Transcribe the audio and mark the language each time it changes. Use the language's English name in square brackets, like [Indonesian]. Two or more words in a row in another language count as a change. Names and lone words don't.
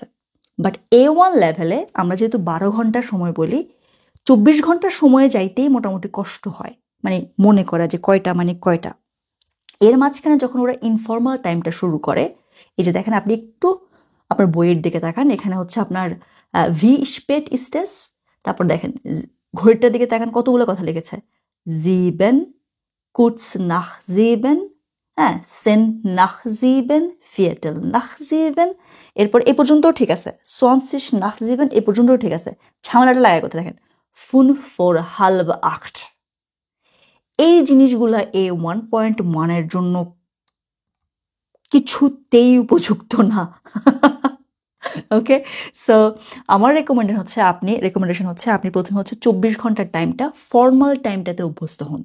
[Bangla] বাট A1 লেভেলে আমরা যেহেতু 12 ঘন্টার সময় বলি, 24 ঘন্টার সময়ে যাইতেই মোটামুটি কষ্ট হয়, মানে মনে করা যে কয়টা মানে কয়টা। এর মাঝখানে যখন ওরা [English] informal time [Bangla] শুরু করে, এই যে দেখেন আপনি একটু আপনার বইয়ের দিকে তাকান, এখানে হচ্ছে আপনার [German] wie spät ist es, [Bangla] তারপর দেখেন ঘড়িটার দিকে তাকান, কতগুলো কথা লিখেছে, 7, [German] kurz nach 7, হ্যাঁ 10 nach 7, Viertel nach 7, [Bangla] এরপর এ পর্যন্তও ঠিক আছে, 20 nach 7, এ পর্যন্তও ঠিক আছে। ঝামেলাটা লাগায় করতে দেখেন 5 [German] vor halb [Bangla] 8। এই জিনিসগুলা A1.1 এর জন্য কিছুতেই উপযুক্ত না। ওকে, সো আমার রেকমেন্ডেশন হচ্ছে আপনি প্রথমে হচ্ছে 24 ঘন্টার টাইমটা ফর্মাল টাইমটাতে অভ্যস্ত হন।